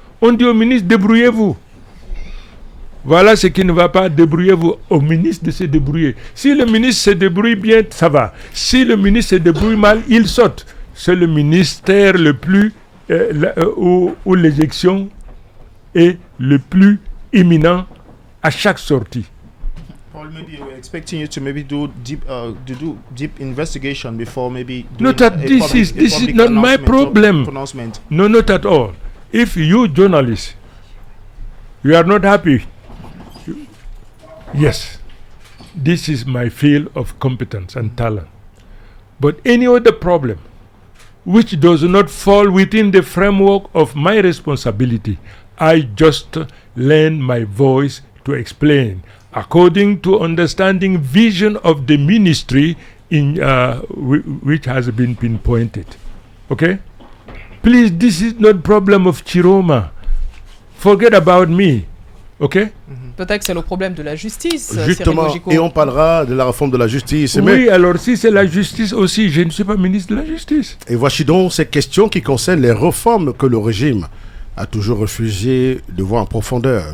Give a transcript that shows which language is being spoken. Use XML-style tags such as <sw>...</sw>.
<fr>On dit au ministre, débrouillez-vous. Voilà ce qui ne va pas, débrouillez-vous. Au ministre de se débrouiller. Si le ministre se débrouille bien, ça va. Si le ministre se débrouille mal, il saute. C'est le ministère le plus où l'éjection est le plus imminent à chaque sortie.</fr> <en>Paul, maybe we're expecting you to maybe do deep investigation before maybe doing Not that this is not my problem. No, not at all. If you journalists, you are not happy, yes, this is my field of competence and talent. But any other problem which does not fall within the framework of my responsibility, I just lend my voice to explain according to understanding vision of the ministry in which has been pinpointed. Okay? Please, this is not problem of Chiroma. Forget about me. Okay?</en> <fr>Peut-être que c'est le problème de la justice. Justement, et on parlera de la réforme de la justice. Oui, alors si c'est la justice aussi, je ne suis pas ministre de la justice. Et voici donc ces questions qui concernent les réformes que le régime a toujours refusé de voir en profondeur.</fr>